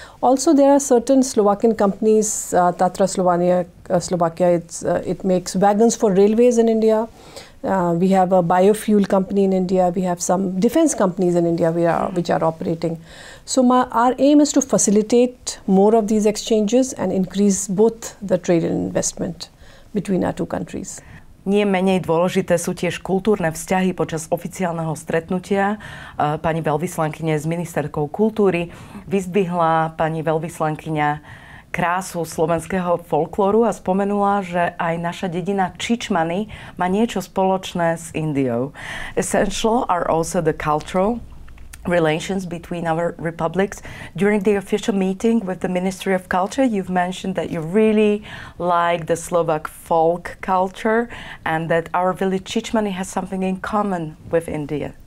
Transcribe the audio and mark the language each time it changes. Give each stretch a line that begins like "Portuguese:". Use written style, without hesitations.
English: Also, there are certain Slovakian companies, Tatra Slovakia, it makes wagons for railways in India. We have a biofuel company in India. We have some defense companies in India which are operating. So our aim is to facilitate more of these exchanges and increase both the trade and investment between our two countries.
Slovak: Nie menej dôležité sú tiež kultúrne vzťahy. Počas oficiálneho stretnutia pani veľvyslankyne s ministerkou kultúry vyzdvihla pani veľvyslankyňa krásu slovenského folklóru a spomenula, že aj naša dedina Čičmany má niečo spoločné s Indiou.
English: Essential are also the cultural relations between our republics. During the official meeting with the Ministry of Culture, you've mentioned that you really like the Slovak folk culture and that our village Čičmany has something in common with India.